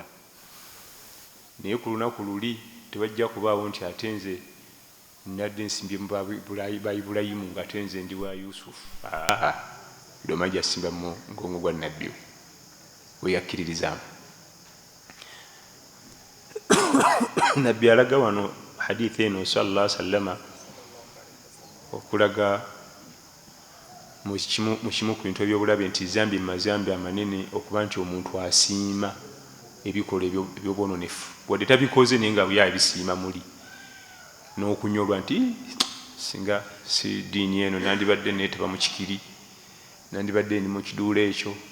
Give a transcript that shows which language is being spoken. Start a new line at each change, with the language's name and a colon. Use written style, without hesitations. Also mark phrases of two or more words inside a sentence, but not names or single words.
Ganda: Naye ku lunaku luli tewajja kubaawo nti ate nze nadde nsimbye mu ba Ibulayimu nga ate nze ndi wa Yusufu. Buli omu ajja asimba mu mugongo gwa nabbi we yakkiririzaamu. Nabbi alaga wano hadithi eno
Arabic: صلى الله عليه وسلم
Ganda: okulaga mu kimu ku bintu ebyobulabe nti zambi mazambi amanene okuba nti omuntu asiima ebikolwa ebyobwononefu, wadde tabikoze naye nga buli abisiima muli, n'okunyolwa nti singa si diini eno nandibadde neetaba mu kikiri, nandibadde ndi mu kiduula ekyo.